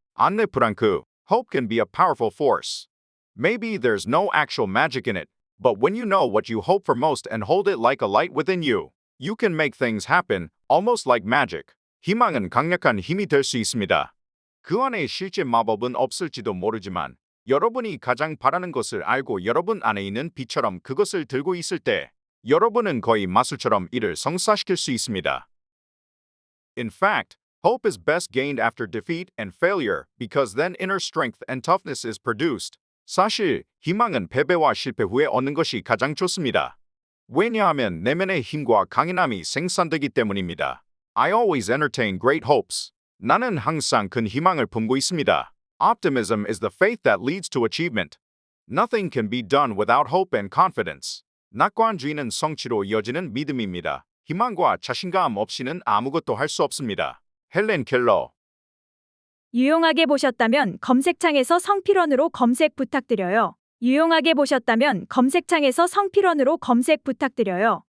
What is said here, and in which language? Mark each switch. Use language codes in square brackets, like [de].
[en] 안네 프랑크, hope can be a powerful force. Maybe there's no actual magic in it, but when you know what you hope for most and hold it like a light within you, you can make things happen, almost like magic. [ko] 희망은 강력한 힘이 될 수 있습니다. 그 안에 실제 마법은 없을지도 모르지만 여러분이 가장 바라는 것을 알고 여러분 안에 있는 빛처럼 그것을 들고 있을 때 여러분은 거의 마술처럼 이를 성사시킬 수 있습니다. [en] In fact, hope is best gained after defeat and failure because then inner strength and toughness is produced. [ko] 사실 희망은 패배와 실패 후에 얻는 것이 가장 좋습니다. 왜냐하면 내면의 힘과 강인함이 생산되기 때문입니다. [en] I always entertain great hopes. [ko] 나는 항상 큰 희망을 품고 있습니다. [en] Optimism is the faith that leads to achievement. Nothing can be done without hope and confidence. [ko] 낙관적인 성취로 이어지는 믿음입니다. 희망과 자신감 없이는 아무것도 할 수 없습니다. 헬렌 켈러. 유용하게 보셨다면 검색창에서 성필원으로 검색 부탁드려요. 유용하게 보셨다면 검색창에서 성필원으로 검색 부탁드려요.